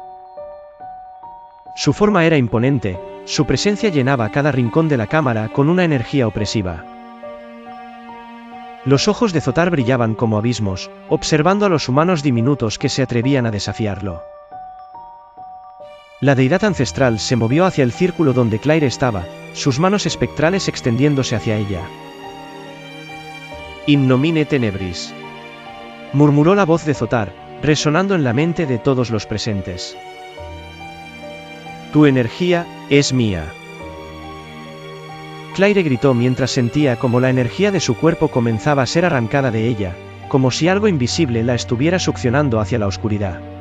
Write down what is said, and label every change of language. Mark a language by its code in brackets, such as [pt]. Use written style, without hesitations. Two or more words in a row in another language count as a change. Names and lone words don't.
[es] Su forma era imponente, su presencia llenaba cada rincón de la cámara con una energía opresiva. Los ojos de Zotar brillaban como abismos, observando a los humanos diminutos que se atrevían a desafiarlo. La deidad ancestral se movió hacia el círculo donde Claire estaba, sus manos espectrales extendiéndose hacia ella. [la] In nomine tenebris, [es] murmuró la voz de Zotar, resonando en la mente de todos los presentes. Tu energía es mía. Claire gritó mientras sentía como la energía de su cuerpo comenzaba a ser arrancada de ella, como si algo invisible la estuviera succionando hacia la oscuridad.